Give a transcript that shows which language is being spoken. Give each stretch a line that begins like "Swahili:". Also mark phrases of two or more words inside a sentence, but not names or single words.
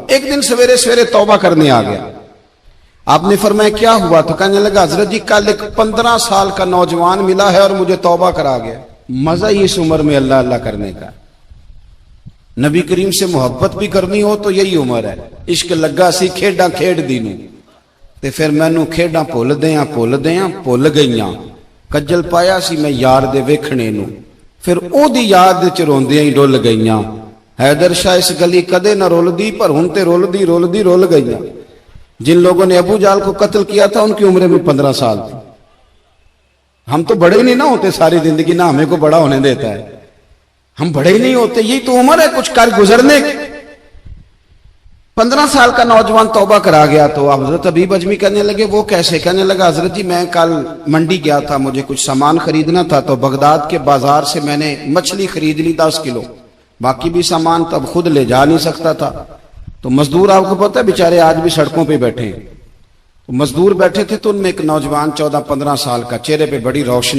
Urdu: ایک دن سویرے سویرے توبہ کرنے آ گیا۔ آپ نے فرمایا کیا ہوا؟ تو کہنے لگا حضرت جی کل ایک 15 سال کا نوجوان ملا ہے اور مجھے توبہ کرا گیا۔ مزہ ہی اس عمر میں اللہ اللہ کرنے کا، نبی کریم سے محبت بھی کرنی ہو تو یہی عمر ہے۔
Punjabi: عشق لگا سی کھیڈاں کھیڈ دی نوں تے پھر مینوں کھیڈاں بھول بھول گئیاں، کجل پایا سی میں یار دے ویکھنے نوں، پھر او دی یاد وچ روندیاں ہی ڈل گئیاں۔ حیدر شاہ اس گلی کدے نہ رول پر ہن تے رول گئیاں۔
Urdu: جن لوگوں نے ابو جال کو قتل کیا تھا ان کی عمریں بھی 15 سال تھی۔ ہم تو بڑے نہیں نہ ہوتے ساری زندگی، نہ ہمیں کو بڑا ہونے دیتا ہے، ہم بڑے ہی نہیں ہوتے، یہی تو عمر ہے کچھ کر گزرنے کی۔ 15 سال کا نوجوان توبہ کرا گیا تو حضرت حبیب عجمی کہنے لگے وہ کیسے? کہنے لگا حضرت جی میں کل منڈی گیا تھا، مجھے کچھ سامان خریدنا تھا، تو بغداد کے بازار سے میں نے مچھلی خرید لی 10 کلو، باقی بھی سامان تب خود لے جا نہیں سکتا تھا. تو مزدور آپکو پتہ ہے بیچارے آج بھی سڑکوں پہ بیٹھے ہیں، تو مزدور بیٹھے تھے تو ان میں ایک نوجوان 14-15 سال کا، چہرے پہ بڑی روشنی.